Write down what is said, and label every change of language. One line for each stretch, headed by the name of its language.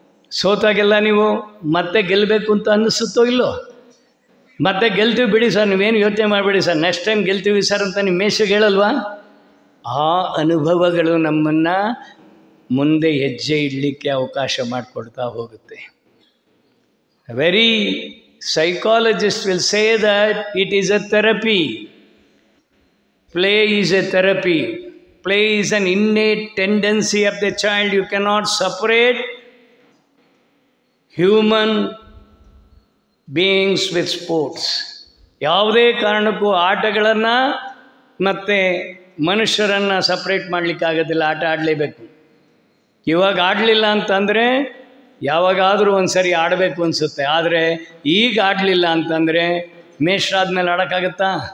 Kannada: ಸೋತಾಗೆಲ್ಲ ನೀವು ಮತ್ತೆ ಗೆಲ್ಲಬೇಕು ಅಂತ ಅನ್ನಿಸುತ್ತೋ ಇಲ್ಲೋ? ಮತ್ತೆ ಗೆಲ್ತೀವಿ ಬಿಡಿ ಸರ್, ನೀವೇನು ಯೋಚನೆ ಮಾಡಬೇಡಿ ಸರ್,
English: next time
Kannada: ಗೆಲ್ತೀವಿ ಸರ್ ಅಂತ ನಿಮ್ಮ ಮೇಷಗೆ ಹೇಳಲ್ವಾ? ಆ ಅನುಭವಗಳು ನಮ್ಮನ್ನು ಮುಂದೆ ಹೆಜ್ಜೆ ಇಡಲಿಕ್ಕೆ ಅವಕಾಶ ಮಾಡಿಕೊಡ್ತಾ ಹೋಗುತ್ತೆ.
English: Very psychologists will say that it is a therapy. Play is a therapy. Play is an innate tendency of the child. You cannot separate human beings with sports.
Kannada: ಯಾವುದೇ ಕಾರಣಕ್ಕೂ ಆಟಗಳನ್ನು ಮತ್ತು ಮನುಷ್ಯರನ್ನು ಸಪ್ರೇಟ್ ಮಾಡಲಿಕ್ಕಾಗೋದಿಲ್ಲ. ಆಟ ಆಡಲೇಬೇಕು. ಇವಾಗ ಆಡಲಿಲ್ಲ ಅಂತಂದರೆ ಯಾವಾಗಾದರೂ ಒಂದು ಸರಿ ಆಡಬೇಕು ಅನಿಸುತ್ತೆ. ಆದರೆ ಈಗ ಆಡಲಿಲ್ಲ ಅಂತಂದರೆ ಮೇಷ್ಟ್ರಾದ್ಮೇಲೆ ಆಡೋಕ್ಕಾಗತ್ತಾ?